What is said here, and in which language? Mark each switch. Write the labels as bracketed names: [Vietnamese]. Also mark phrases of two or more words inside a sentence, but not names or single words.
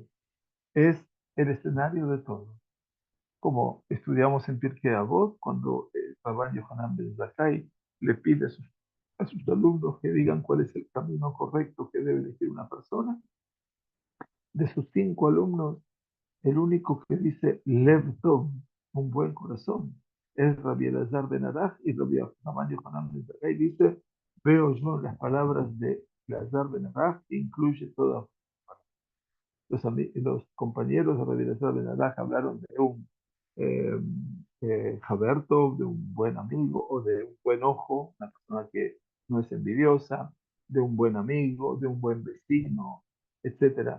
[Spanish] Es el escenario de todo. Como estudiamos en Pirkei Avot, cuando Rabban Yohanan ben Zakkai le pide a sus alumnos que digan cuál es el camino correcto que debe elegir una persona, de sus 5 alumnos, el único que dice [Hebrew] לב טוב, [Spanish] un buen corazón, es Rabbi Elazar ben Araj, y Rabban Yohanan ben Zakkai dice, veo yo las palabras de Elazar ben Araj, que incluye todas. Los compañeros de Rabbi Elazar ben Araj hablaron de un eh, Haberto, de un buen amigo o de un buen ojo, una persona que no es envidiosa, de un buen amigo, de un buen vecino, etcétera.